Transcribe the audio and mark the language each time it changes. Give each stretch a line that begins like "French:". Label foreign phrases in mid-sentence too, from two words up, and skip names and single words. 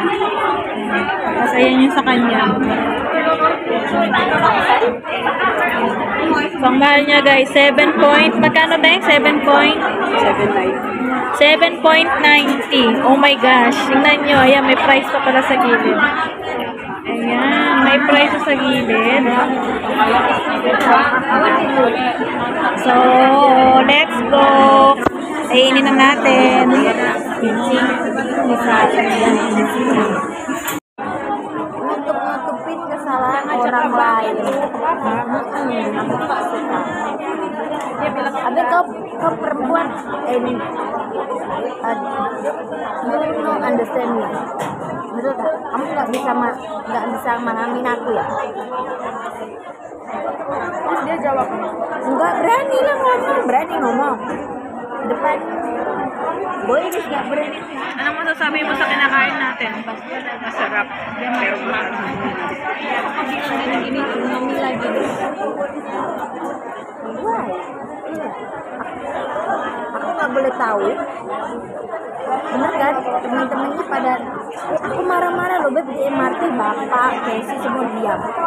Filipino: Tapos ayan yung sa kanya. So, ang mahal niya guys, 7 point, magkano tayo? 7.90.
English: Oh my gosh.
Filipino: Tingnan nyo. Ayan, may price pa pala sa gilid. Ayan, may price sa gilid.
English: So, let's go.
Filipino: Ainin na natin.
Indonesian: Nutupin kesalahan orang lain.
Malay: Tapi kau perempuan ini
English: no understand me.
Malay: Betul tak?
Indonesian: Kamu nggak bisa memahami aku ya? Terus dia jawab, enggak berani lah ngomong, berani ngomong depan boy ini nggak berani.
Filipino: Anong masasabi mo sa kinakain natin? Masarap. Pero mahal.
Indonesian: Aku bilang gini mami lagi. Why? Aku nggak boleh tahu. Bener kan? Teman-temannya pada aku marah-marah loh Beb di MRT, bapak, Casey semua diam.